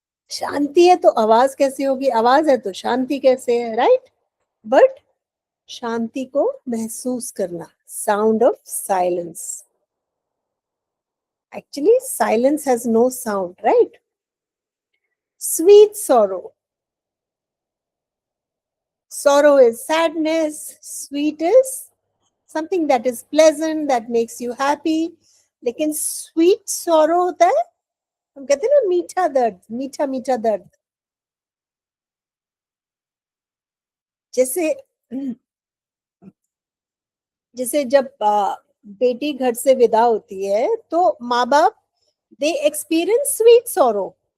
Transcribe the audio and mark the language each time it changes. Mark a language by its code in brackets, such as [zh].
[hi] शांति है तो आवाज कैसे होगी? आवाज है तो शांति कैसे है, राइट? बट शांति को महसूस करना, [en] Sound of silence. Actually silence has no sound, right? Sweet sorrow, sorrow is sadness, sweet is something that is pleasant, that makes you happy. [hi] लेकिन स्वीट sorrow होता है, हम कहते हैं ना मीठा दर्द, मीठा मीठा दर्द। जैसे जैसे जब बेटी घर से विदा होती है तो माँ बाप [en] दे experience sweet sorrow।